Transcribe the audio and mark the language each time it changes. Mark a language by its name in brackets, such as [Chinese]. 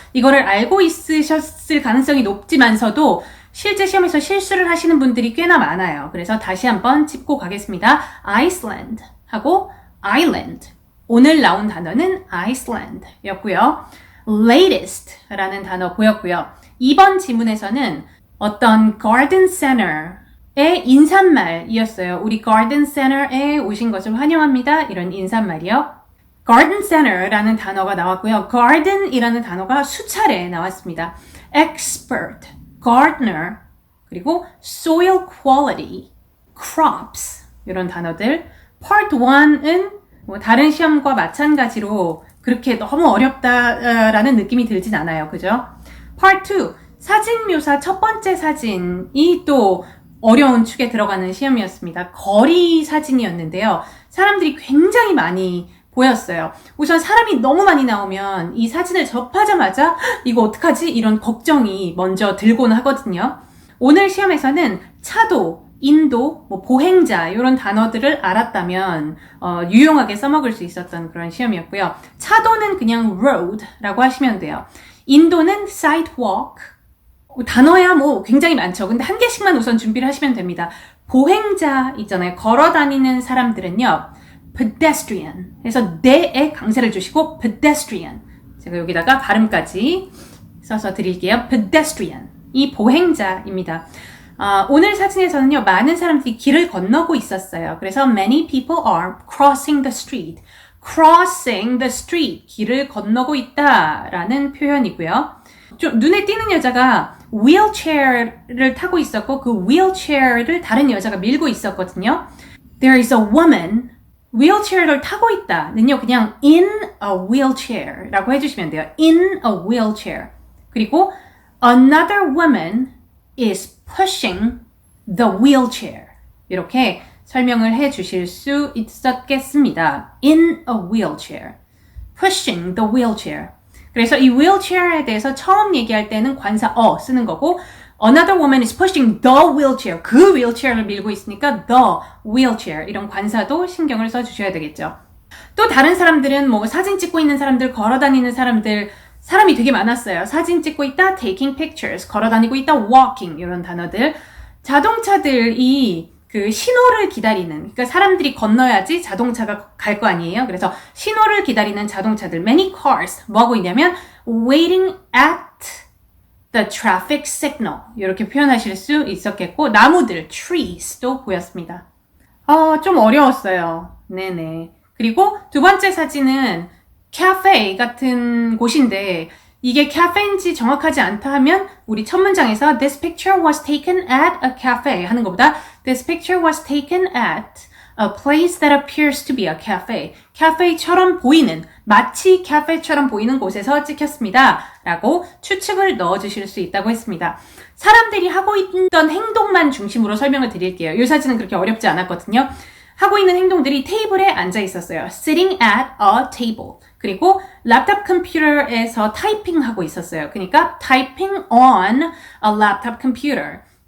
[Korean] 이거를 알고 있으셨을 가능성이 높지만서도 실제 시험에서 실수를 하시는 분들이 꽤나 많아요. 그래서 다시 한번 짚고 가겠습니다. [English] Iceland 하고 Island. [Korean] 오늘 나온 단어는 Iceland 였고요. Latest 라는 단어 보였고요. 이번 지문에서는 어떤 garden center의 인사말이었어요. 우리 garden center에 오신 것을 환영합니다. 이런 인사말이요. garden center라는 단어가 나왔고요. garden이라는 단어가 수차례 나왔습니다. expert, gardener, 그리고 soil quality, crops 이런 단어들. Part 1은 뭐 다른 시험과 마찬가지로 그렇게 너무 어렵다라는 느낌이 들진 않아요. 그죠? Part 2, 사진 묘사 첫 번째 사진이 또 어려운 축에 들어가는 시험이었습니다. 거리 사진이었는데요. 사람들이 굉장히 많이 보였어요. 우선 사람이 너무 많이 나오면 이 사진을 접하자마자 이거 어떡하지? 이런 걱정이 먼저 들곤 하거든요. 오늘 시험에서는 차도, 인도, 보행자 이런 단어들을 알았다면 유용하게 써먹을 수 있었던 그런 시험이었고요. 차도는 그냥 road라고 하시면 돼요. 인도는 sidewalk. 단어야 굉장히 많죠. 근데 한 개씩만 우선 준비를 하시면 됩니다. 보행자 있잖아요. 걸어 다니는 사람들은요. [English] pedestrian. [Korean] 그래서 네에 강세를 주시고 pedestrian. 제가 여기다가 발음까지 써서 드릴게요. pedestrian. 이 보행자입니다. 오늘 사진에서는요. 많은 사람들이 길을 건너고 있었어요. [English] 그래서 many people are crossing the street. crossing the street. [Korean] 길을 건너고 있다라는 표현이고요. 좀 눈에 띄는 여자가 wheelchair를 타고 있었고 그 wheelchair를 다른 여자가 밀고 있었거든요. [English] There is a woman wheelchair를 [Korean] 타고 있다는요. 그냥 [English] in a wheelchair [Korean] 라고 해주시면 돼요. [English] in a wheelchair. 그리고 another woman is pushing the wheelchair. [Korean] 이렇게 설명을 해주실 수 있었겠습니다. [English] in a wheelchair. pushing the wheelchair. [Korean] 그래서 이 wheelchair에 대해서 처음 얘기할 때는 관사 쓰는 거고 [English] Another woman is pushing the wheelchair. [Korean] 그 wheelchair를 밀고 있으니까 the wheelchair. 이런 관사도 신경을 써주셔야 되겠죠. 또 다른 사람들은 사진 찍고 있는 사람들, 걸어 다니는 사람들, 사람이 되게 많았어요. 사진 찍고 있다, [English] taking pictures. [Korean] 걸어 다니고 있다, walking. 이런 단어들. 자동차들이 그 신호를 기다리는, 그러니까 사람들이 건너야지 자동차가 갈 거 아니에요. 그래서 신호를 기다리는 자동차들, [English] many cars. [Korean] 뭐 하고 있냐면 [English] waiting at the traffic signal. [Korean] 이렇게 표현하실 수 있었겠고, 나무들, trees도 보였습니다. 좀 어려웠어요. 네네. 그리고 두 번째 사진은 카페 같은 곳인데, 이게 카페인지 정확하지 않다 하면, 우리 첫 문장에서 [English] This picture was taken at a cafe [Korean] 하는 것보다 [English] This picture was taken at a place that appears to be a cafe. [Korean] 카페처럼 보이는, 마치 카페처럼 보이는 곳에서 찍혔습니다. 라고 추측을 넣어주실 수 있다고 했습니다. 사람들이 하고 있던 행동만 중심으로 설명을 드릴게요. 이 사진은 그렇게 어렵지 않았거든요. 하고 있는 행동들이 테이블에 앉아 있었어요. [English] Sitting at a table. [Korean] 그리고 랩탑 컴퓨터에서 타이핑하고 있었어요. 그러니까 [English] typing on a laptop computer.